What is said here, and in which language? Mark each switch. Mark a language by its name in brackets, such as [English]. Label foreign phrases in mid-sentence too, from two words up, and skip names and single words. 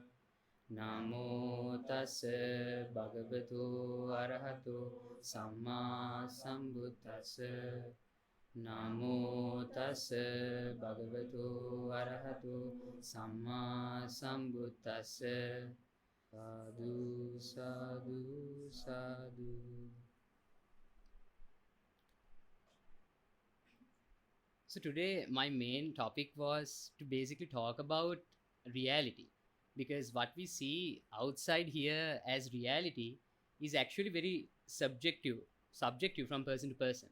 [Pali] Namo tassa bhagavato arahato samma sambuddhassa. Namo tassa bhagavato arahato samma sambuddhassa. Sadhu, sadhu, sadhu. [English] So today my main topic was to basically talk about reality, because what we see outside here as reality is actually very subjective from person to person.